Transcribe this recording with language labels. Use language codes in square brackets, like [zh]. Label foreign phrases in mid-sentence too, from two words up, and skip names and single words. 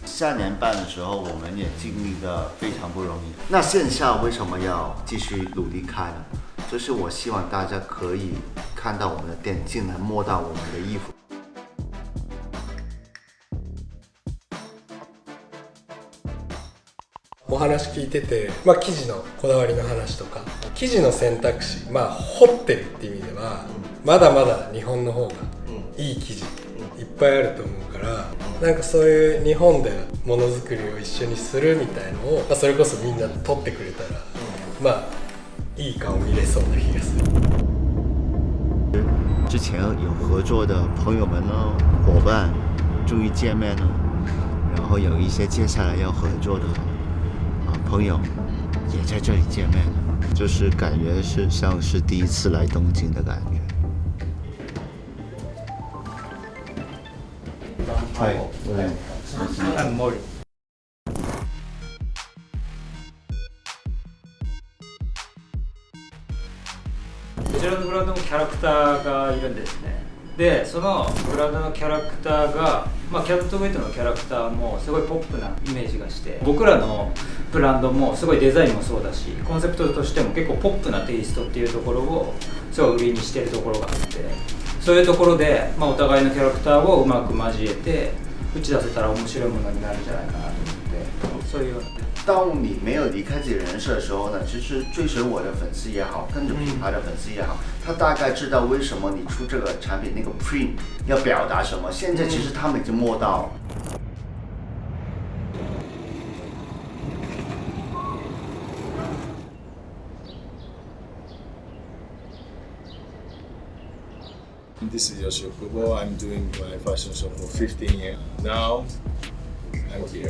[zh] 3 年半的时候，我们也经历的非常不容易。那线下为什么要继续努力开呢？就是我希望大家可以看到我们的店，进来摸到我们的衣服。 [ja] お話聞いてて、生地のこだわりの話とか生地の選択肢、彫ってるっていう意味ではまだまだ日本の方がいい生地いっぱいあると思うから、なんかそういう日本でものづくりを一緒にするみたいのを、それこそみんな取ってくれたら、いい顔見れそうな気がする。 [zh] 之前有合作的朋友们呢、伙伴，终于见面了。然后有一些接下来要合作的朋友，也在这里见面了，就是感覺是像是第一次來東京的感覺。 [ja] はい。こちらのブランドもキャラクターがいるんですね。でそのブランドのキャラクターが、キャットウェイトのキャラクターもすごいポップなイメージがして、僕らのブランドもすごいデザインもそうだし、コンセプトとしても結構ポップなテイストっていうところをすごい売りにしてるところがあって、そういうところで、お互いのキャラクターをうまく交えて打ち出せたら面白いものになるんじゃないかなと思って、そういうような。 [zh] 当你没有离开自己人设的时候呢，其实追随我的粉丝也好，跟着品牌的粉丝也好，他大概知道为什么你出这个产品那个 print 要表达什么。现在其实他们已经摸到。 [en] This is Yoshio Kubo. I'm doing my fashion show for 15 years. Now, I'm here.